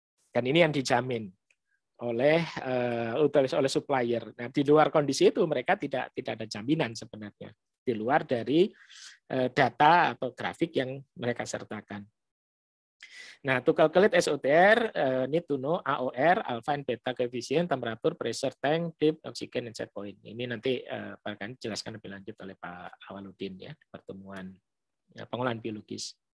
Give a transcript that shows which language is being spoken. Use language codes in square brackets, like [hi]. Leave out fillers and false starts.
[id] Dan ini yang dijamin oleh supplier. Nah, di luar kondisi itu mereka tidak ada jaminan sebenarnya, di luar dari data atau grafik yang mereka sertakan. [en] Nah, to calculate SOTR, need to know AOR, alpha and beta coefficient, temperature, pressure tank, depth, oxygen, and set point. [id] Ini nanti akan dijelaskan lebih lanjut oleh Pak Awaludin ya, pertemuan pengolahan biologis.